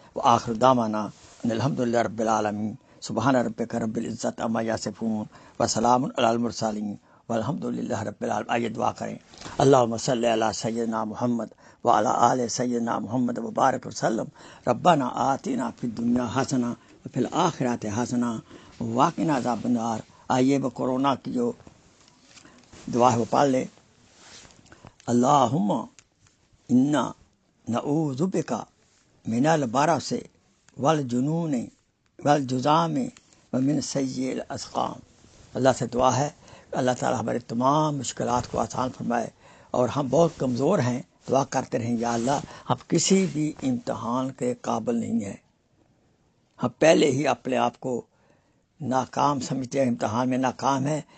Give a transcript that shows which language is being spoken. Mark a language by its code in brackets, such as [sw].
[ar] وآخر دعوانا ان الحمدللہ رب العالمین. سبحان ربک رب العزت عما یصفون وسلام علی المرسلین والحمدللہ رب العالمین. [ur] آئیے دعا کریں. [ar] اللہم صلی علی سیدنا محمد وعلی آل سیدنا محمد وبارک وسلم. ربنا آتنا فی الدنیا حسنہ وفی الآخرۃ حسنہ وقنا عذاب النار. [ur] آئیے وہ کورونا کی جو دعا ہے وہ پڑھ لے. [ar] اللہم انا نعوذ بک من البرص والجنون والجذام ومن سیء الاسقام. [ur] اللہ سے دعا ہے کہ اللہ تعالیٰ ہمارے تمام مشکلات کو آسان فرمائے، اور ہم بہت کمزور ہیں. دعا کرتے رہیں یا اللہ ہم کسی بھی امتحان کے قابل نہیں ہیں، ہم پہلے ہی اپنے آپ کو ناکام سمجھتے ہیں، امتحان میں ناکام ہیں.